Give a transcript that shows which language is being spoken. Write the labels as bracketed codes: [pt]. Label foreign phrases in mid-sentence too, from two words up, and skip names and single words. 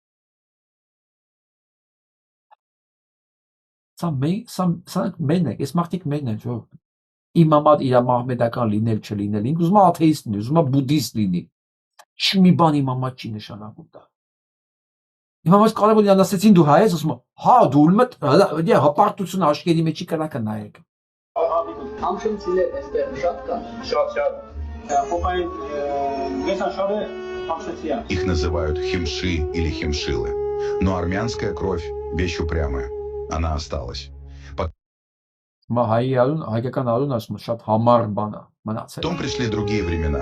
[hy] Սա մեն է, այս մարդիկ մեն են, որ իմ համար իր մահմեդական լինել չլինել, ինք ուզում է աթեիստ լինի, ուզում է բուդդիստ լինի, մի բան իմ համար չի նշանակում դա։ Իմ համար կարևոր իրան ասեցին դու հայ ես, ասում հա դու ուրմտ հպարտությունը աշկերի մեջի կրակը նայեք։ Համշնցիներ այստեղ շատ կան։ Շատ։ [ru] Их называют химши или химшилы. Но армянская кровь – вещь упрямая. Она осталась. Потом пришли другие времена.